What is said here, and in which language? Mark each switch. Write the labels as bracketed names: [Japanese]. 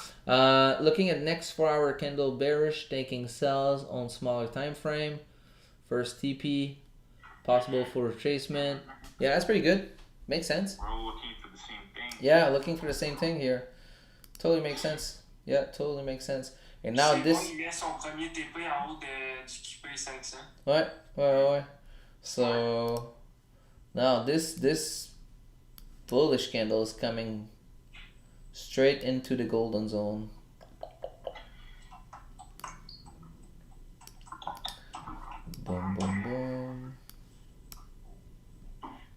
[English] Looking at next 4 hour candle bearish, taking sells on smaller time frame. First TP, possible for retracement. Yeah, that's pretty good. Makes sense. We're all looking for the same thing. Yeah, looking for the same thing here. Totally makes sense. Yeah, totally makes sense. And now this. [French] Bon, il met son premier TP en haut du Gbp-500. Ouais. [English] So now this bullish candle is coming straight into the golden zone. Boom, boom, boom.